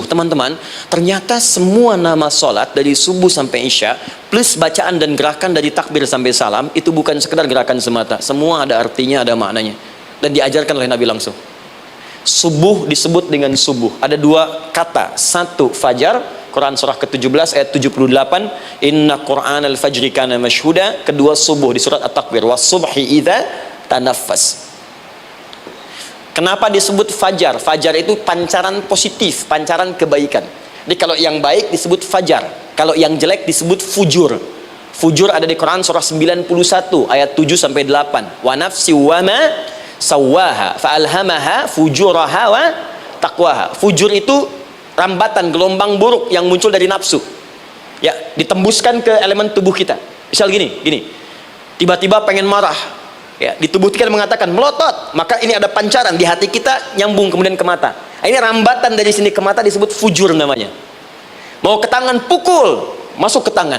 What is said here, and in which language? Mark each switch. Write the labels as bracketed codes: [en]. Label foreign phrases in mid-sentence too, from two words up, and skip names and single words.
[id] Teman-teman, ternyata semua nama sholat dari subuh sampai isya plus bacaan dan gerakan dari takbir sampai salam itu bukan sekedar gerakan semata, semua ada artinya, ada maknanya, dan diajarkan oleh Nabi langsung. Subuh disebut dengan subuh, ada 2 kata. Satu, fajar, Quran surah ke-17 ayat 78, [ar] إن قرآن الفجر كان مشهودا. [id] Kedua, subuh di surat At-Takbir, [ar] والصبح إذا تنفس. [id] Kenapa disebut fajar? Fajar itu pancaran positif, pancaran kebaikan. Jadi kalau yang baik disebut fajar, kalau yang jelek disebut fujur. Fujur ada di Quran surah 91 ayat 7 sampai 8. [ar] ونفس وما سواها فألهمها فجورها وتقواها. [id] Fujur itu rambatan, gelombang buruk yang muncul dari nafsu. Ya, ditembuskan ke elemen tubuh kita. Misal gini. Tiba-tiba pengen marah. Ya, di tubuh kita mengatakan melotot, maka ini ada pancaran di hati kita nyambung kemudian ke mata. Ini rambatan dari sini ke mata disebut fujur namanya. Mau ke tangan pukul, masuk ke tangan.